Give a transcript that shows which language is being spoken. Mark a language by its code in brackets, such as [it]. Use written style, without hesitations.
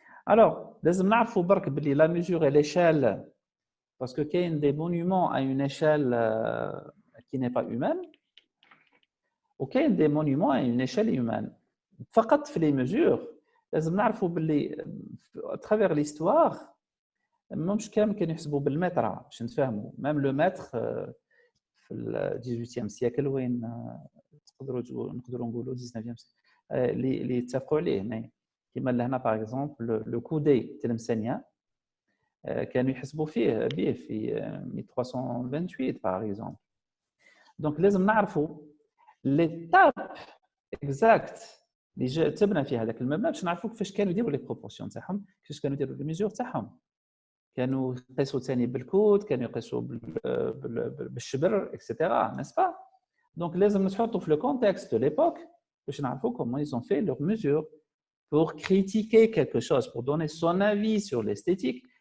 [ar] الوغ لازم نعرفوا برك بلي لا ميزور اي ليشال [fr] parce que qu'il y a des monuments à une échelle qui n'est pas humaine ou qu'il y a des monuments à une échelle humaine. [ar] فقط في [fr] les mesures [ar] لازم نعرفوا باللي [fr] à travers l'histoire [ar] مش كامل كانوا يحسبوا بالمتر باش نتفاهموا [fr] même le mètre [ar] في ال [fr] 18e siècle [ar] وين نقدروا نقولوا 19e اللي اتفقوا عليه كما لهنا [fr] par exemple le coudé [ar] تلمسانيا كانوا يحسبوا فيه به في 1328 [fr] par exemple. [ar] Donc لازم نعرفوا [fr] l'étape exacte [ar] اللي تبنى فيها هذاك المبنى باش نعرفوا كيفاش كانوا يديروا لي بروبورسيون تاعهم كيفاش كانوا يديروا لي ميزور تاعهم كانوا يقيسوا ثاني بالكود كانوا يقيسوا بالشبر اكسيتيرا [fr] n'est-ce pas. Donc [ar] لازم نتحطوا في [fr] le contexte de l'époque [ar] باش نعرفوا [fr] comment ils ont fait leurs mesures pour critiquer quelque chose pour donner son avis sur l'esthétique.